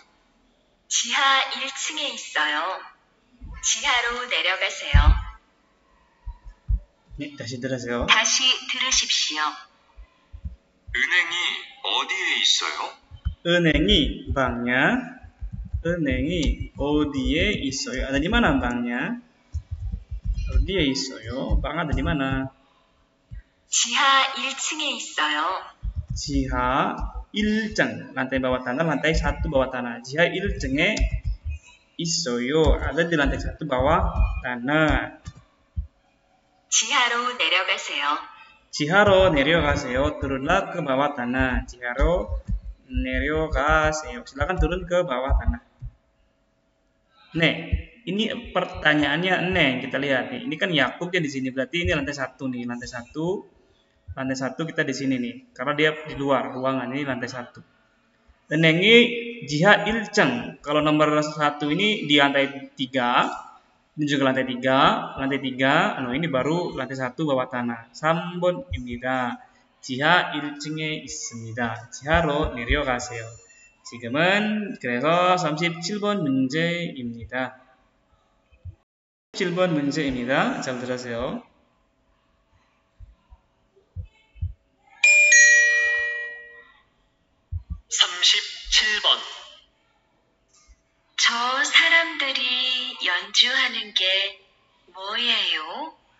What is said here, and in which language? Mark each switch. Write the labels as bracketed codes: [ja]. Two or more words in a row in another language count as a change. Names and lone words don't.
[ko] 지하 1층에 있어요. 지하로 내려가세요. 네, 다시 들으세요. 다시 들으십시오. 은행이 어디에 있어요? 은행이 banknya, 은행이 어디에 있어요? [id] Ada di mana banknya? [ko] 어디에 있어요? [id] bank ada di mana? [ko] 지하 1층에 있어요. 지하 1층, [id] lantai bawah tanah, lantai 1 bawah tanah. [ko] 지하 1층에 있어요. [id] Ada di lantai 1 bawah tanah. [ko] 지하로 내려가세요. 지하로 내려가세요. [id] Turunlah ke bawah tanah. [ko] 지하로 내려가세요. [id] Silakan turun ke bawah tanah. Nih, ini pertanyaannya nih, kita lihat nih. Ini kan Yakub dia di sini, berarti ini lantai 1 nih, lantai 1. Lantai 1 kita di sini nih, karena dia di luar ruangan, ini lantai 1. Dan ini [ko] 지하 일층. [id] Kalau nomor 1 ini di lantai 3, ini juga lantai 3, lantai 3. Nah, ini baru lantai 1 bawah tanah. [ko] 3번입니다. 지하 1층에 있습니다. 지하로 내려가세요. 지금은 그래서 37번 문제입니다. 37번 문제입니다. 잘 들으세요. 저 사람들이 연주하는 게 뭐예요?